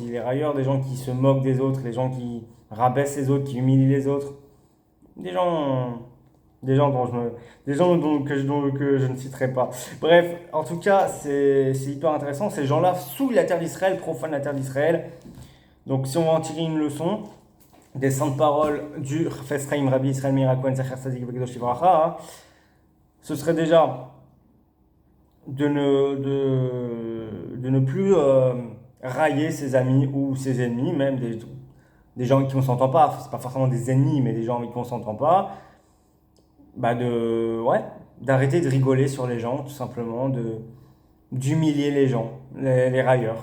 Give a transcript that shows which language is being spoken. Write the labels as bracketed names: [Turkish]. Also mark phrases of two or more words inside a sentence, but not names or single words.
[French] Les railleurs, des gens qui se moquent des autres, les gens qui rabaissent les autres, qui humilient les autres. Des gens Des gens que je ne citerai pas. Bref, en tout cas, c'est hyper intéressant. Ces gens-là souillent la terre d'Israël, profanent la terre d'Israël. Donc, si on va en tirer une leçon, des saintes paroles du Chafetz Chaim Rabbi Israël Meir HaKohen [Hebrew] זכר צדיק וקדוש לברכה, [French] ce serait déjà de ne plus railler ses amis ou ses ennemis, même des gens avec qui on s'entend pas. C'est pas forcément des ennemis, mais des gens avec qui on s'entend pas. Ouais, d'arrêter de rigoler sur les gens, tout simplement, d'humilier les gens, les railleurs.